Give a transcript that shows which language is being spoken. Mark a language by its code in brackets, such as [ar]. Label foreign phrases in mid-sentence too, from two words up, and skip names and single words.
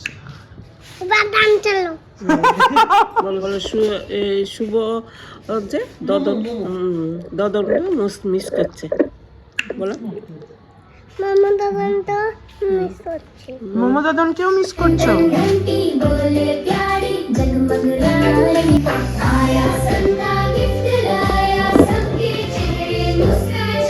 [bn] এবার গান চালো বলো বলো শুভ হচ্ছে দদন মিস করছে বলো মামা দাদান তো মিস করছি মোমো দাদনকেও মিস করছো [hi] घंटी बोले प्यारी जगमग रानी आया संता गिफ्ट लाया सबके चेहरे मुस्कान